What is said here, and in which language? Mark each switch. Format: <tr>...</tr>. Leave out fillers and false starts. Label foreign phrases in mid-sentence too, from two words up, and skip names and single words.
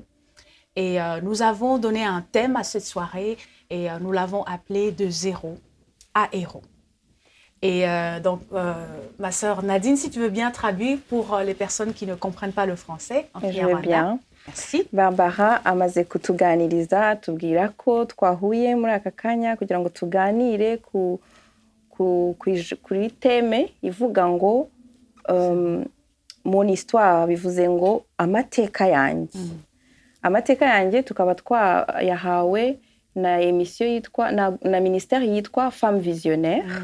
<fr>Et nous avons donné un thème à cette soirée et nous l'avons appelé « De zéro à héros ». Et donc, ma sœur Nadine, si tu veux bien traduire pour les personnes qui ne comprennent pas le français. Je veux bien. Merci.</fr> <rw>Barbara amaze kutuganiriza atubwira ko twahuye muri aka kanya kugira ngo tuganire kuri teme ivuga ngo</rw> <fr>mon histoire,</fr> <rw>bivuze ngo amateka yanjye. Amateka yanjye tukaba twayahawe na emisiyo yitwa na ministère yitwa Femmes Visionnaires.</rw>